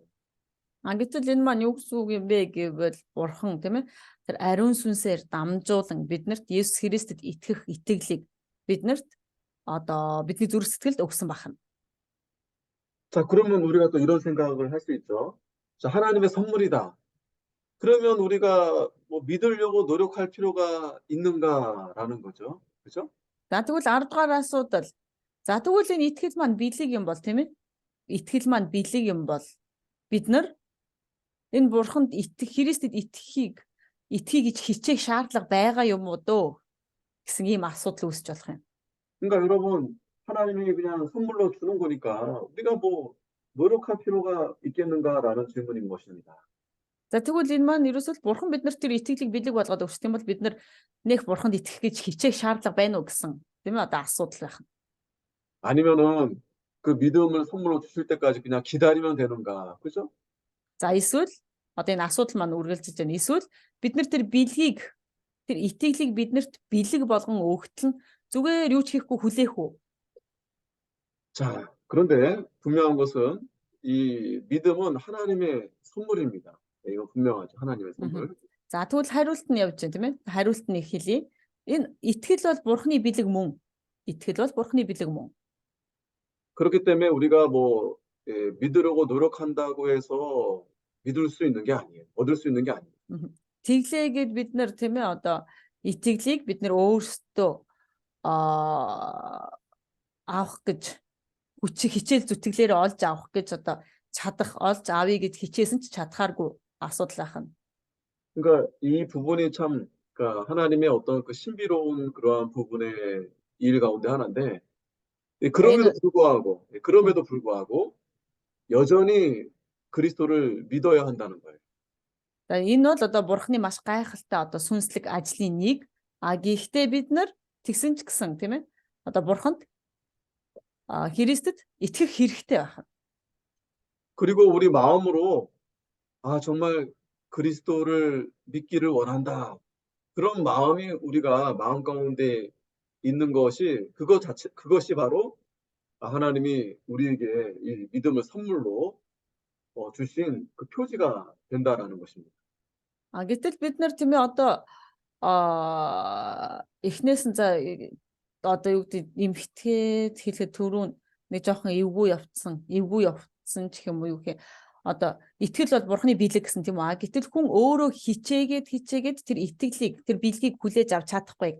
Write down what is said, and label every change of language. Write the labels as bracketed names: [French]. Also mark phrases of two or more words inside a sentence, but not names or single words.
[Mongolian] Гэтэл энэ маань юу гэсэн үг юм бэ гэвэл Бурхан тийм ээ тэр ариун сүнсээр дамжуулан биднэрт Есүс Христэд итгэх итгэлийг биднэрт одоо бидний зүрх сэтгэлд өгсөн байна. [Korean] 자, 그러면 우리가 또 이런 생각을 할 수 있죠. 자, 하나님의 선물이다. 그러면 우리가 뭐 믿으려고 노력할 필요가 있는가라는 거죠. 그죠? [Mongolian] За тэгвэл 10-р асуудал. За тэгвэл энэ итгэл маань бэлэг юм бол тийм ээ? Итгэл маань бэлэг юм бол бид нар энэ Бурханд Христэд итгэхийг гэж хичээх шаардлага байгаа юм уу дөө гэсэн ийм асуудал үүсэж болох юм. [Korean] 그러니까 여러분 하나님이 그냥 선물로 주는 거니까 우리가 뭐 노력할 필요가 있겠는가라는 질문인 것입니다. [Mongolian] За тэгвэл энэ маань ерөөсөө Бурхан биднэрт тэр итгэлийг бэлэг болгоод өгсөн юм бол бид нар нэх Бурханд итгэх гэж хичээх шаардлага байна уу гэсэн тийм ээ одоо асуудал байх. [Korean] 아니면은 그 믿음을 선물로 주실 때까지 그냥 기다리면 되는가, 그죠? [Mongolian] За эсвэл одоо энэ асуудал маань үргэлжилж байна. Эсвэл бид нар тэр итгэлийг биднэрт бэлэг болгон өгтөл нь зүгээр юу ч хийхгүй хүлээх үү? [Korean] 자, 그런데 분명한 것은 이 믿음은 하나님의 선물입니다. 이거 분명하죠. 하나님의 선물. [Mongolian] За тэгвэл хариулт нь явж байна тийм ээ. Хариулт нь хэлье. Энэ итгэл бол Бурханы бэлэг мөн. [Korean] 그렇기 때문에 우리가 뭐 믿으려고 노력한다고 해서 믿을 수 있는 게 아니에요. 얻을 수 있는 게 아니에요. [Mongolian] Тэглээгээд бид нар тийм ээ одоо итгэлийг бид нар өөрсдөө авах гэж хичээл зүтгэлээр олж авах гэж одоо олж авъя гэж хичээсэн ч чадхааргүй асуудал байна. [Korean] 그러니까 이 부분이 참 그러니까 하나님의 어떤 그 신비로운 그러한 부분의 일 가운데 하나인데 그럼에도 불구하고 여전히 그리스도를 믿어야 한다는 거예요. [Mongolian] За энэ бол одоо Бурханы маш гайхалтай одоо сүнслэг ажлын нэг. Гэхдээ бид нар тэгсэн ч гэсэн тийм ээ одоо Бурханд Христэд итгэх хэрэгтэй байна. [Korean] 그리고 우리 마음으로 정말 그리스도를 믿기를 원한다. 그런 마음이 우리가 마음 가운데 있는 그것이 바로 하나님이 우리에게 이 믿음을 선물로 주신 그 표지가 된다라는 것입니다. [Mongolian] Гэтэл бид нар тийм ээ одоо эхнээс нь за одоо юу гэдэг эмхтгээд хэлэхэд түрүүн нэг жоохон эвгүй явцсан ч юм уу юу гэх одоо итгэл бол бурхны биелэг гэсэн тийм үү. Гэтэл хүн өөрөө хичээгээд тэр итгэлийг тэр биелгийг хүлээж авч чадахгүй.